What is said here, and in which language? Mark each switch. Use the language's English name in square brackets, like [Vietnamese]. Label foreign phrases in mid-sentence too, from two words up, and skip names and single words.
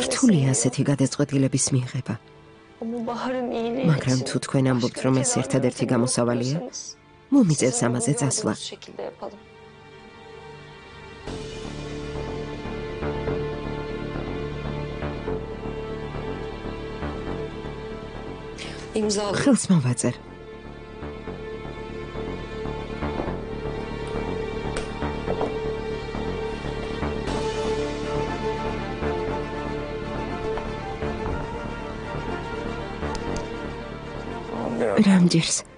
[Georgian] რთულია [Turkish] sinmiyor. [Georgian] ასეთი გადაწყვეტილების მიღება. [Turkish] Ama Bahar'ın iyiliği [Georgian] მაგრამ [Turkish] için [Georgian] თუ თქვენ ამბობთ, [Turkish] başka [Georgian] რომ [Turkish] bir [Georgian] ეს [Turkish] tedavi [Georgian] ერთადერთი [Turkish] yöntemi [Georgian] გამოსავალია, [Turkish] bulursanız, [Georgian] მომიწევს [Turkish] sizin [Georgian] ამაზე [Turkish] uygun [Georgian] წასვლა. [Turkish] olduğunuz şekilde yapalım. İmzalayın. [Georgian] ხელს მოვაწერ. რამჯერს